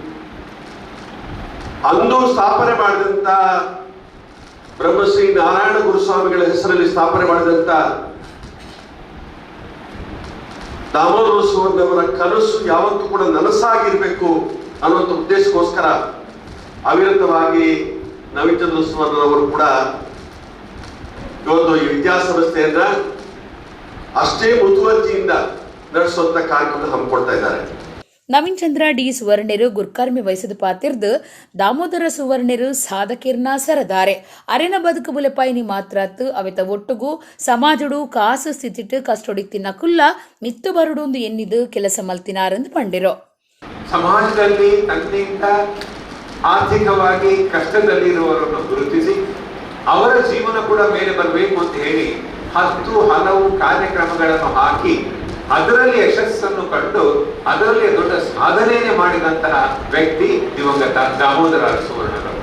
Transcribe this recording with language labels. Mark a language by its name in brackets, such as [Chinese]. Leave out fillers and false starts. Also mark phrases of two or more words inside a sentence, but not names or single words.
[Kannada] ಅಂದು ಸ್ಥಾಪನೆ ಮಾಡಿದಂತ ಬ್ರಹ್ಮಶ್ರೀ ನಾರಾಯಣ ಗುರುಸ್ವಾಮಿಗಳ ಹೆಸರಲ್ಲಿ ಸ್ಥಾಪನೆ ಮಾಡಿದಂತ ದಾಮೋದರ ಸುವರ್ಣವರ ಕನಸು ಯಾವತ್ತೂ ಕೂಡ ನನಸಾಗಿರ್ಬೇಕು ಅನ್ನುವಂಥ ಉದ್ದೇಶಕ್ಕೋಸ್ಕರ ಅವಿರತವಾಗಿ ನವೀನ್ ಚಂದ್ರ ಸುವರ್ಣರವರು ಕೂಡ ಇವತ್ತು ಈ ವಿದ್ಯಾಸಂಸ್ಥೆಯನ್ನ ಅಷ್ಟೇ ಮುತುವರ್ಜಿಯಿಂದ ನಡೆಸುವಂತ ಕಾರ್ಯಕ್ರಮ ಹಮ್ಮಿಕೊಳ್ತಾ ಇದ್ದಾರೆ. [Tulu] ನವೀನ್ ಚಂದ್ರ ಡಿ ಸುವರ್ಣರು ಗುರ್ಕರ್ಮಿ ವಯಸ್ಸದ ಪಾತಿರ್ದು ದಾಮೋದರ ಸುವರ್ಣರು ಸಾಧಕಿರ್ನ ಸರದಾರೆ ಅರೆನ ಬದುಕು ಬುಲೆಪಾಯಿನಿ ಮಾತ್ರತ್ತು ಅವೆತ ಒಟ್ಟುಗೂ ಸಮಾಜಡು ಕಾಸು ಸ್ಥಿತಿಟ್ಟು ಕಷ್ಟೊಡಿ ತಿನ್ನಕುಲ್ಲ ಮಿತ್ತು ಬರುಡೊಂದು ಎನ್ನಿದು ಕೆಲಸ ಮಲ್ತಿನಾರೆಂದು ಪಂಡಿರೋ. [Kannada] ಸಮಾಜದಲ್ಲಿ ತನ್ನಿಂದ ಆರ್ಥಿಕವಾಗಿ ಕಷ್ಟದಲ್ಲಿರುವವರನ್ನು ಗುರುತಿಸಿ ಅವರ ಜೀವನ ಕೂಡ ಮೇಲೆ ಬರಬೇಕು ಅಂತ ಹೇಳಿ ಹಲವು ಕಾರ್ಯಕ್ರಮಗಳನ್ನು ಹಾಕಿ ಅದರಲ್ಲಿ ಯಶಸ್ಸನ್ನು ಕಂಡು ಅದರಲ್ಲಿ ದೊಡ್ಡ ಸಾಧನೆಯನ್ನೇ ಮಾಡಿದಂತಹ ವ್ಯಕ್ತಿ ದಿವಂಗತ ದಾಮೋದರ ಸುವರ್ಣರವರು.